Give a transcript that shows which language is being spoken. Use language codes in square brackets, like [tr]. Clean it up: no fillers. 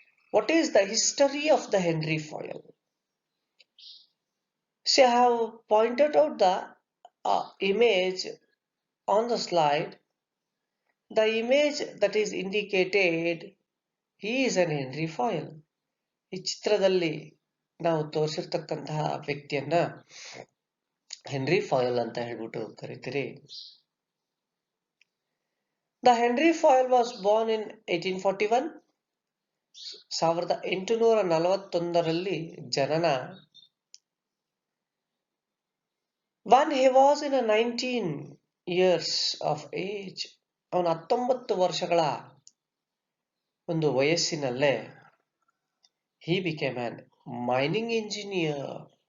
[en] What is the history of the Henry Fayol? See, I have pointed out the image on the slide. The image that is indicated, he is an Henry Fayol. [kn] ಈ ಚಿತ್ರದಲ್ಲಿ ನಾವು ತೋರಿಸಿರ್ತಕ್ಕಂತಹ ವ್ಯಕ್ತಿಯನ್ನ henry ಫಾಯಲ್ ಅಂತ ಹೇಳ್ಬಿಟ್ಟು ಕರಿತೀರಿ. [en] The Henry Fayol was born in 1841. [kn] 1841ರಲ್ಲಿ ಜನನ. [en] When he was in a 19 years of age, [kn] ಅವನ 19 ವರ್ಷಗಳ ಒಂದು ವಯಸ್ಸಿನಲ್ಲೇ [en] he became an mining engineer.